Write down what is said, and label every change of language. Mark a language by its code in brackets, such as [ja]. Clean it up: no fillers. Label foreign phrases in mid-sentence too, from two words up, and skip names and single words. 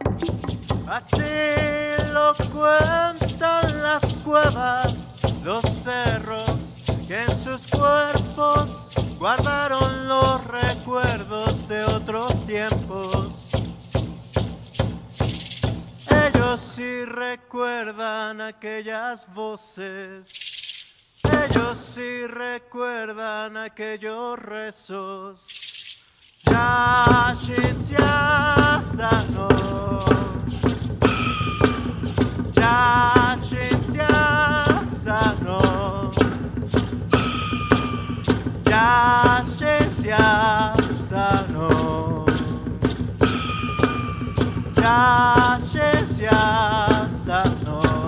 [es] Así lo cuentan las cuevas, los cerros, que en sus cuerpos guardaron los recuerdos de otros tiempos. Ellos sí recuerdan aquellas voces, ellos sí recuerdan aquellos rezos. Yashinsia sano, Yashinsia sano, Yashinsia sano, Yashinsia sano.